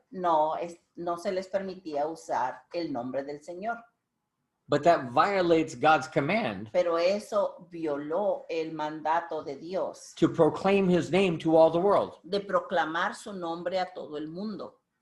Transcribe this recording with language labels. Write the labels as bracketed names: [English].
[Spanish] no se les permitía usar el nombre del Señor. [English] But that violates God's command [Spanish] Pero eso violó el mandato de Dios [English] to proclaim his name to all the world. [Spanish] de proclamar su nombre a todo el mundo.